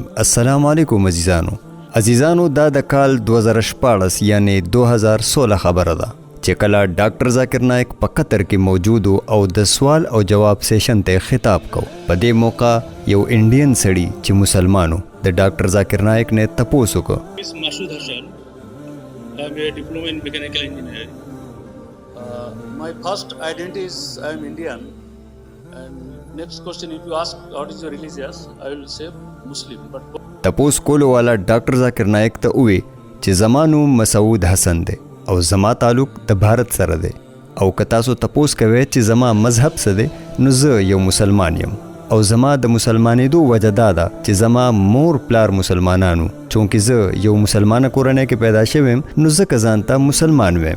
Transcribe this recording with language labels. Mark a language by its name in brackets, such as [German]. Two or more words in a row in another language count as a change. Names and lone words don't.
[Pashto] السلام علیکم عزیزانو دا د کال 2014 یعنی 2016 خبره ده چې کله ډاکټر ذاکر نایک په قطر کې موجود او د سوال او جواب سیشن ته خطاب کو. په دې موقع یو انډین سړی چې مسلمانو د ډاکټر ذاکر نایک نه تپوس وکړ. [English] Masud Harshan. I'm a diploma in mechanical engineering. My first identity is I am Indian. And next question, if you ask what is your religious, I will say Muslim. But [Pashto] تپوس کولو والا ډاکټر ذاکر نایک ته ووی چې زما نوم مسعود حسن دی او زما تعلق د بھارت سره دی او که تاسو تپوس کوئ چې زما مذهب څه دی نو زه یو مسلمان یم او زما د مسلمانېدو وجه دا ده چې زما مور پلار مسلمانانو چونکې زه یو مسلمانه کورنۍ کې پیدا شوی یم نو ځکه ځان ته مسلمان ویم.